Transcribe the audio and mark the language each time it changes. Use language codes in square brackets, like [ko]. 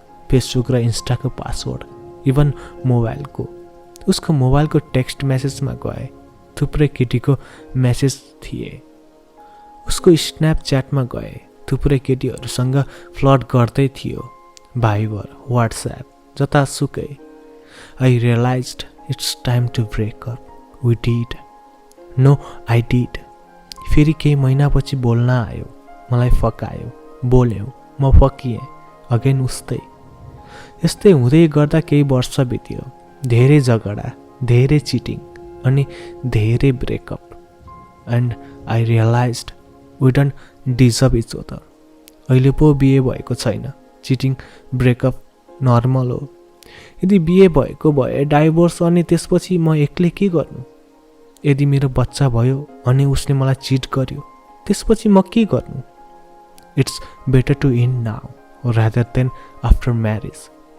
[ne] Facebook र इन्स्टाको password, even मोबाइलको। उसको मोबाइलको टेक्स्ट मेसेजमा गए, थुप्रै केटीको मेसेज थिए। उसको स्न्यापच्याटमा गए, थुप्रै केटीहरूसँग फ्लर्ट गर्दै थियो। भाइबर, वाट्सएप, जतासुकै। [en] I realised it's time to break up. We did. No, I did. [ne] फेरि केही महिनापछि बोल्न आयो, मलाई फकायो, बोल्यो, म फकिएँ, अगेन उस्तै। यस्तै हुँदै गर्दा केही वर्ष बित्यो। धेरै झगडा, धेरै चिटिङ अनि धेरै breakup. [en] And I realised we don't deserve each other. [ne] अहिले पो बिहे भएको छैन, चिटिङ ब्रेकअप नर्मल हो। यदि बिहे भएको भए डाइभोर्स अनि त्यसपछि म एक्लै के गर्नु? यदि मेरो बच्चा भयो अनि उसले मलाई चिट गर्यो, त्यसपछि म के गर्नु? [en] It's better to end now rather than after marriage.